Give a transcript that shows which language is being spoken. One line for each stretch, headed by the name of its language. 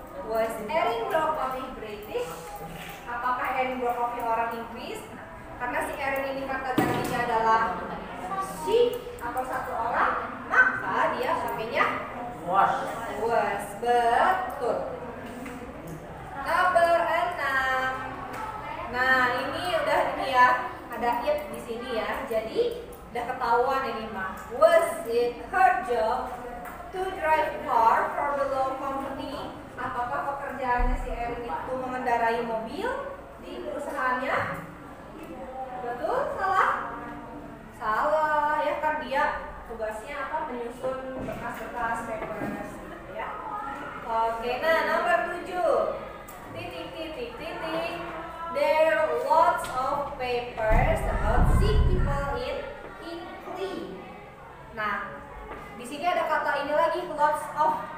English: Was Erin broke coffee British?
Indonesian: Apakah Erin broke coffee orang Inggris? Karena si Erin ini kata gantinya adalah she atau satu orang, maka dia pakainya was. Betul. Nomor 6. Nah, ini udah ini ya, ada it di sini ya. Jadi udah ketahuan ini mah.
English: Was it her job to drive car for the law company?
Indonesian: Apakah pekerjaannya si Erin itu mengendarai mobil di perusahaannya? Betul? Salah? Salah ya, kan dia tugasnya apa? Menyusun berkas-berkas papers gitu ya. Oke, nah nomor 7. Titik.
English: There are lots of papers about sick people in Italy.
Indonesian: Nah, di sini ada kata ini lagi, lots of.